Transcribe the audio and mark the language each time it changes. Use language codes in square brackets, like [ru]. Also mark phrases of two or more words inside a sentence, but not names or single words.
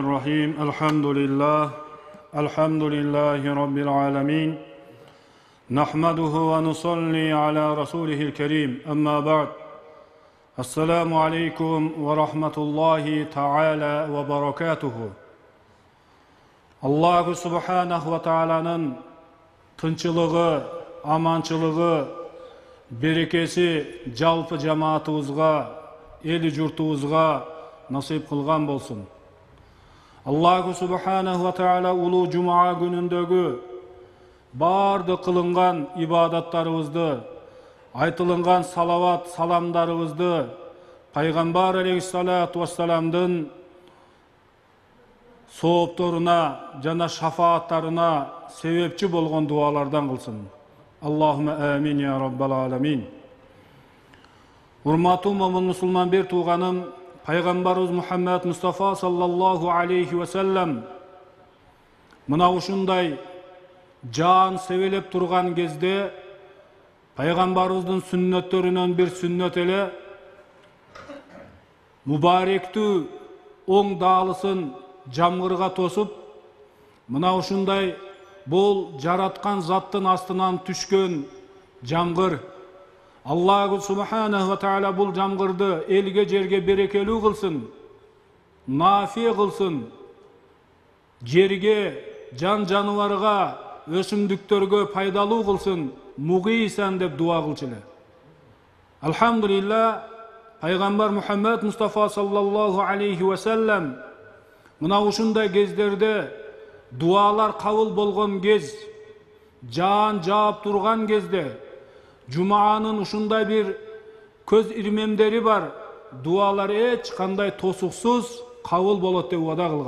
[ar] الرحيم الحمد لله رب العالمين نحمده ونصلي على رسوله الكريم أما بعد السلام عليكم ورحمة الله تعالى وبركاته الله سبحانه وتعالa'nın [ky] тынчылыгы, аманчылыгы, берекеси жалпы жамаатыбызга, эли журтубузга насип кылган болсун. [ar] الله سبحانه وتعالى [ky] улуу жумаа күнүндөгү барды кылынган ибадаттарыбызды, айтылынган салават саламдарыбызды пайгамбар [ar] عليه الصلاة والسلام [ky] соопторуна жана шафааттарына себепчи болгон дуалардан кылсын. [ar] اللهم آمين يا رب العالمين. [ky] Урматтуу момун мусулман бир тууганым, пайгамбарыбыз Мухаммад Мустафа [ar] صلى الله عليه وسلم [ky] мына ушундай жан себелеп турган кезде пайгамбарыбыздын сүннөттөрүнөн бир сүннөт эле мубаректүү оң даалысын жамгырга тосуп, мына ушундай бул жараткан заттын астынан түшкөн жамгыр. [ar] الله سبحانه وتعالى [ky] бул жамгырды элге жерге берекелүү кылсын, нафи кылсын, жерге, жан жаныбарга, өсүмдүктөргө пайдалуу кылсын, мугийсан деп дуа кылчу эле. Алхамдулилlah, пайгамбар Мухаммад Мустафа [ar] صلى الله عليه وسلم [ky] мына ушундай кездерде дуалар кабыл болгон кез, жан жаап турган кезде, жумаанын ушундай бир көз ирмемдери бар, дуалар эч кандай тосуксуз кабыл болот деп убада кылган.